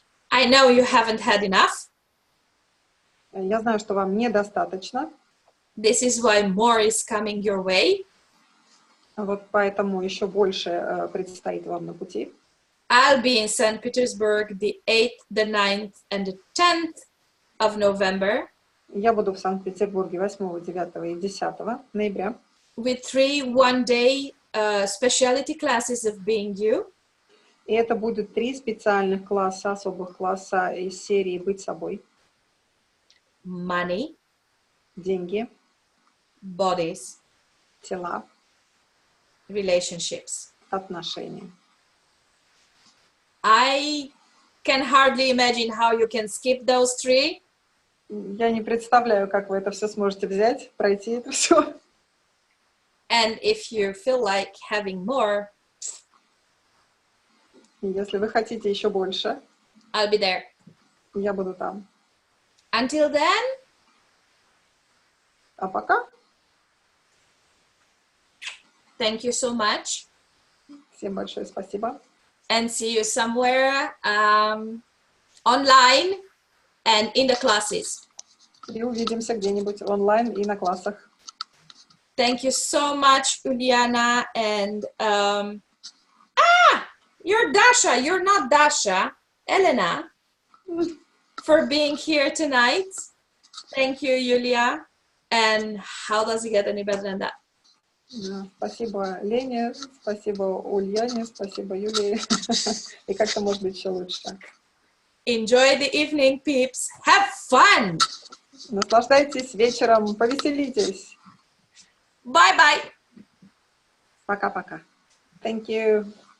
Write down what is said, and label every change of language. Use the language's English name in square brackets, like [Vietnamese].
[English] I know you haven't had enough. [Russian] Я знаю, что вам недостаточно. [English] This is why more is coming your way. [Russian] Вот поэтому еще больше предстоит вам на пути. [English] I'll be in St. Petersburg the 8th, the 9th, and the 10th of November. [Russian] Я буду в Санкт-Петербурге 8, 9 и 10 ноября. [English] With 3 one-day specialty classes of being you. [Russian] И это будет 3 специальных класса, особых класса из серии «Быть собой». [English] Money. [Russian] Деньги. [English] Bodies. [Russian] Тела. [English] Relationships. [Russian] Отношения. [English] I can hardly imagine how you can skip those 3. [Russian] Я не представляю, как вы это все сможете взять, пройти это все. [English] And if you feel like having more, [Russian] если вы хотите еще больше, [English] I'll be there. [Russian] Я буду там. [English] Until then, [Russian] а пока, [English] thank you so much. [Russian] Всем большое спасибо. [English] And see you somewhere online and in the classes. [Russian] И увидимся где-нибудь онлайн и на классах. [English] Thank you so much, Uliana. And you're Dasha. You're not Dasha. Elena, for being here tonight. Thank you, Yulia. And how does it get any better than that? [Russian] Спасибо Лене, спасибо Ульяне, спасибо Юлии. И как-то может быть еще лучше. [English] Enjoy the evening, peeps. Have fun. [Russian] Наслаждайтесь вечером, повеселитесь. [English] Bye-bye. [Russian] Пока-пока. [English] Thank you.